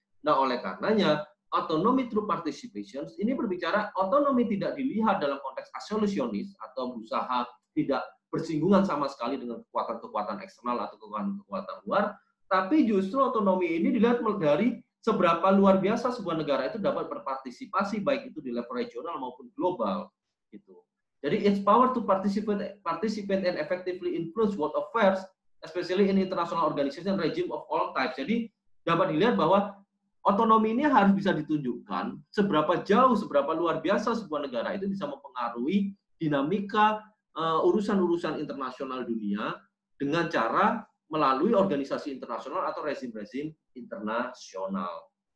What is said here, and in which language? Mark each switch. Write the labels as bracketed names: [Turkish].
[Indonesian] Nah, oleh karenanya, [English] autonomy through participation [Indonesian] ini berbicara otonomi tidak dilihat dalam konteks isolationis atau berusaha tidak bersinggungan sama sekali dengan kekuatan-kekuatan eksternal atau kekuatan-kekuatan luar, tapi justru otonomi ini dilihat dari seberapa luar biasa sebuah negara itu dapat berpartisipasi baik itu di level regional maupun global. Gitu. Jadi [English] its power to participate and effectively influence world affairs, especially in international organization regime of all types. [Indonesian] Jadi dapat dilihat bahwa otonomi ini harus bisa ditunjukkan seberapa jauh, seberapa luar biasa sebuah negara itu bisa mempengaruhi dinamika urusan-urusan internasional dunia dengan cara melalui organisasi internasional atau rezim-rezim internasional.